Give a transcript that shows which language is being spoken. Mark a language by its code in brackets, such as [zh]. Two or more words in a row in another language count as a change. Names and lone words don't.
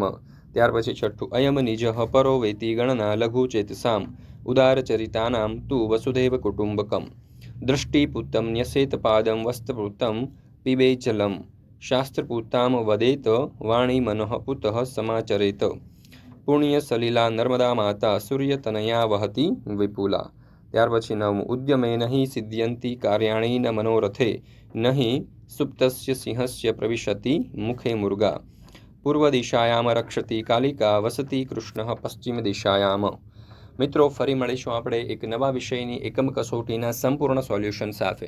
[gu] ત્યાર પછી છઠ્ઠુ [sa] अयम निजः परो वेति गणना लघु चेतसाम्, उदारचरितानां तु वसुधैव कुटुम्बकम्। दृष्टिपूतं न्यसेत पादं, वस्त्रपूतं पिबेत जलं, शास्त्रपूतां वदेत वाणी मनः पुतः समाचरेत। पुण्यसलिला नर्मदा माता, सूर्यतनया वहति विपुला। [gu] ત્યાર પછી [sa] 9 ઉદ્યમે નહીં સિદ્ધયંતિ કાર્યાણી ન મનોરથે, નહીં સુપ્તસ્ય સિંહસ્ય પ્રવિશતિ મુખે મુર્ગા। પૂર્વ દિશાયામ રક્ષતિ કાલિકા, વસતિ કૃષ્ણઃ પશ્ચિમ દિશાયામ। [gu] મિત્રો ફરી મળીશું આપણે એક નવા વિષયની એકમ કસોટીના સંપૂર્ણ સોલ્યુશન સાથે.